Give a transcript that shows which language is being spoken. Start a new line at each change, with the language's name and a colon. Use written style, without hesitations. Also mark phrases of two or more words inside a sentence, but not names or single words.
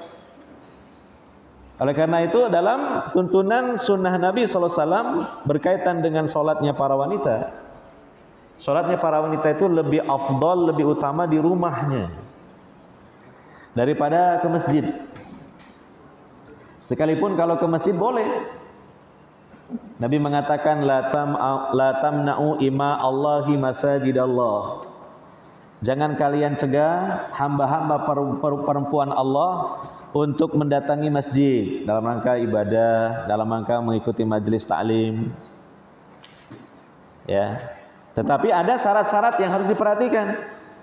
Indonesian: Oleh karena itu dalam tuntunan sunnah Nabi SAW berkaitan dengan sholatnya para wanita, sholatnya para wanita itu lebih afdal, lebih utama di rumahnya daripada ke masjid. Sekalipun kalau ke masjid boleh. Nabi mengatakan
Arabic: لا تمنعوا إماء الله مساجد الله.
Indonesian: Jangan kalian cegah hamba-hamba perempuan Allah untuk mendatangi masjid dalam rangka ibadah, dalam rangka mengikuti majelis taklim. Ya. Tetapi ada syarat-syarat yang harus diperhatikan.